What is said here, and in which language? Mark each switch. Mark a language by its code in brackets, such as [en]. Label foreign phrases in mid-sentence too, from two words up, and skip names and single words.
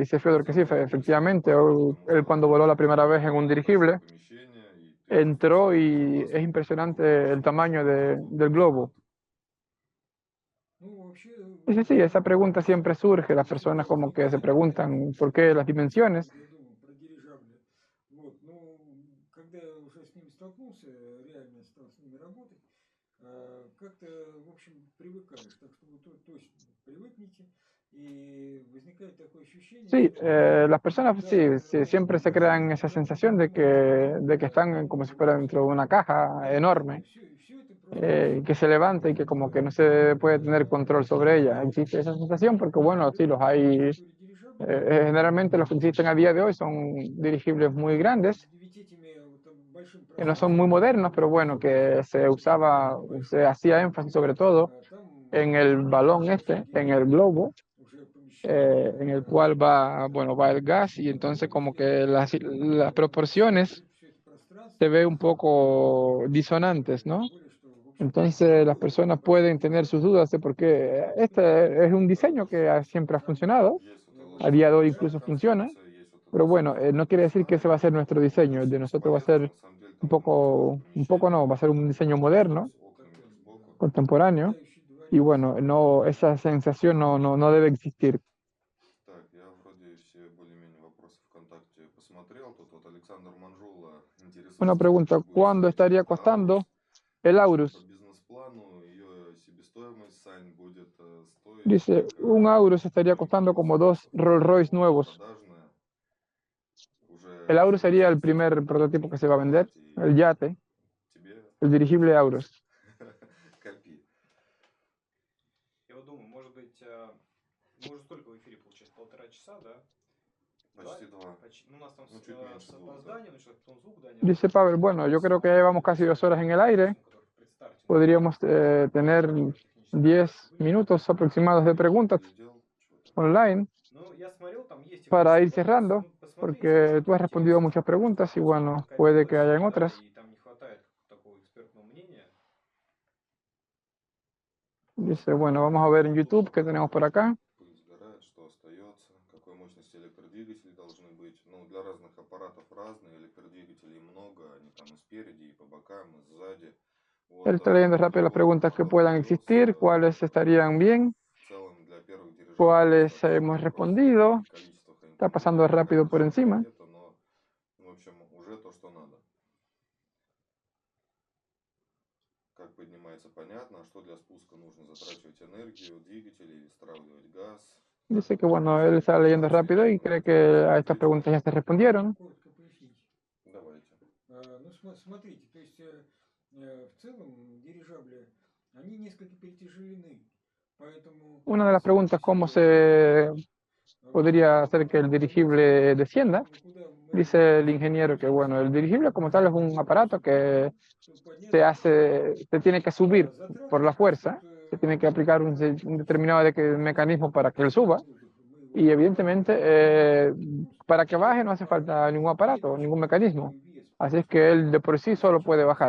[es] Dice Fyodor que sí, efectivamente, él cuando voló la primera vez en un dirigible, entró y es impresionante el tamaño del globo. [ru] вообще [es] Dice, sí, esa pregunta siempre surge. Las personas como que se preguntan por qué las dimensiones. [ru] я думал про дирижабли. Вот, ну, когда я уже с ними столкнулся, реально стал с ними работать, как-то, в общем, привыкаешь. Так что вы точно привыкните, и возникает такое ощущение, [es] Sí, [ru] что [es] las personas [ru] да, [es] sí, sí, [ru] это [es] siempre se crean esa [ru] как [es] sensación de que están como si fuera dentro de una caja enorme, [ru] все это просто [es] que se levanta y que como que no se puede tener control sobre ella. Existe esa sensación porque, bueno, sí, los hay. [ru] архитектуре дирижабля. [es] Generalmente los que existen a día de hoy son dirigibles muy grandes, [ru] Ведь этими вот там большим [es] que no son muy modernos, pero bueno, que se usaba, se hacía énfasis sobre todo [ru] там [es] en el balón este, en el globo, [ru] уже помещены [es] en el cual va, bueno, va el gas y entonces como que las proporciones [ru] все это пространство, [es] se ve un poco disonantes, [ru] тем [es] ¿no? [ru] более, что, в общем, [es] Entonces las personas pueden tener sus dudas de por qué este es un diseño que siempre ha funcionado, [ru] Есть вот [es] a día de hoy [ru] эластичная [es] incluso funciona, [ru] конструкция, есть вот [es] pero [ru] эта [es] bueno, no quiere decir que ese va a ser nuestro diseño, el de nosotros va a ser [ru] на самом деле там много [es] un poco no, va a ser un diseño moderno, [ru] с окнами сбоку. [es] contemporáneo, [ru] летающий [es] y [ru] дворец. [es] bueno, no, esa sensación no debe existir. [ru] Так, я вроде все более-менее вопросы ВКонтакте посмотрел. Тут вот Александр Манжула [es] Una [ru] интересуется, [es] pregunta, [ru] сколько будет [es] ¿cuándo [ru] стоить [es] estaría [ru] карта [es] costando [ru] Аурус. [es] el [ru] Судя по [es] Aurus? [ru] бизнес-плану, ее себестоимость, Сань, будет стоить [es] Dice, un Aurus estaría costando como dos Rolls Royce nuevos. [ru] продажная. Уже [es] El Aurus sería el [ru] есть [es] primer [ru] чем [es] prototipo que se va a vender, [ru] торговать, [es] el [ru] и [es] yate, [ru] тебе [es] el dirigible Aurus. [ru] копи. Я вот думаю, может быть, мы уже сколько в эфире получается? 1,5 часа, да? Почти два. Ну, у нас там Ну, чуть меньше с двух, да. опозданием, началось потом звук, да, не [es] Dice Pavel, bueno, yo creo que ya llevamos casi 2 horas en el aire. Podríamos tener 10 minutos aproximados de preguntas [ru] Глядел, что-то. [es] online [ru] Ну, я смотрел, там есть [es] para ir [ru] технические вопросы. [es] cerrando, [ru] Ну, посмотрите, [es] porque tú has [ru] текст, [es] respondido muchas preguntas y bueno, [ru] накопилось, [es] puede que hayan [ru] да, [es] otras. [ru] и там не хватает такого экспертного мнения. [es] Dice, bueno, vamos a ver en YouTube qué tenemos por acá. [ru] Пыль сгорает, что остается, какой мощности электродвигатели должны быть. Ну, для разных аппаратов разные, электродвигателей много, они там и спереди, и по бокам, и сзади. Вот, [es] Él está leyendo rápido las preguntas que puedan existir, cuáles estarían bien, [ru] в целом для первых дирижаблей [es] cuáles [ru] достаточно [es] hemos [ru] просто [es] respondido. [ru] количество [es] Está pasando rápido por encima. [ru] но, в общем, уже то, что надо. Как поднимается, понятно, а что для спуска нужно затрачивать энергию, двигатель или стравливать газ. [es] Dice que bueno, él está leyendo rápido y cree que a estas preguntas ya se respondieron. [ru] Коротко пояснить. Давайте. Ну, смотрите, то есть в целом дирижабли, они несколько перетяжелены, поэтому... [es] Una de las preguntas, ¿cómo se podría hacer que el dirigible descienda? Dice el ingeniero que bueno, el dirigible como tal es un aparato que se tiene que subir por la fuerza, se tiene que aplicar un determinado mecanismo para que él suba y evidentemente para que baje no hace falta ningún aparato, ningún mecanismo, así es que él de por sí solo puede bajar.